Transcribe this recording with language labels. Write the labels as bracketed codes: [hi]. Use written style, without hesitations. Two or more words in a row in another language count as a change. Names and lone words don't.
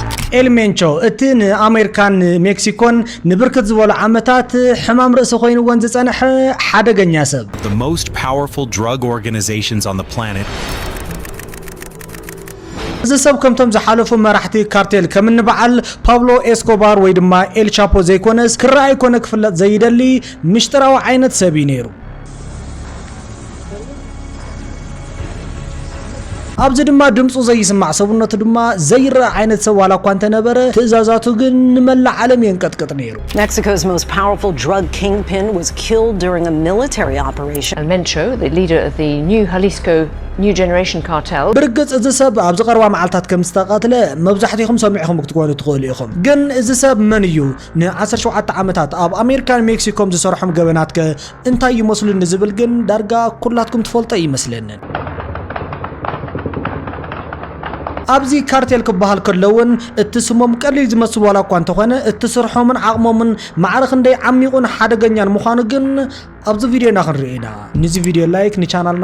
[ti] ኤልሜንቾ እትን አሜሪካን ሜክሲኮን ንብርክት ዝበሉ ዓመታት ሕማም ርእሲ ኮይኑዎን ዝጸንሐ ሓደገኛ ሰብ [en] The most powerful drug organizations on the planet [ti] እዚ ሰብ ከምቶም ዝሓለፉ መራሕቲ ካርቴል ከም ንበዓል ፓብሎ ኤስኮባር ወይ ድማ ኤል ቻፖ ዘይኮነስ ክራይ ኮነ ክፍለጥ ዘይደሊ ምሽጥራዊ ዓይነት ሰብ ነይሩ ኣብዚ ድማ ድምጹ ዘይስማዕ ሰብነቱ ድማ ዘይራ ዓይነት ሰብ ዋላ ኳንተ ነበረ ትእዛዛቱ ግን ንመላእ ዓለም የንቀጥቅጥ ነይሩ [en] Mexico's most powerful drug kingpin was killed during a military operation. Mencho, the leader of the new Jalisco New Generation Cartel. [ti] ብርግጽ እዚ ሰብ ኣብዚ ቀረባ መዓልታት ከም ዝተቃተለ መብዛሕትኩም ሰሚዕኩም ክትኮኑ ትኽእሉ ኢኹም ግን እዚ ሰብ መን እዩ ን17 ዓመታት ኣብ ኣሜሪካን ሜክሲኮም ዝሰርሖም ገበናት እንታይ ይመስሉ ንዝብል ግን ዳርጋ ኩላትኩም ትፈልጡ ይመስለኒ ኣብዚ ካርቴል ክበሃል ከለውን እትስሞም ቀሊል ዝመስሉ ዋላ እኳ እንተኾነ እትስርሖምን ዓቕሞምን ማዕረኽ እንደይ ዓሚቑን ሓደገኛን ምዃኑ ግን ኣብዚ ቪድዮና ክንርኢና ነዚ ቪድዮ ላይክ ንቻናልና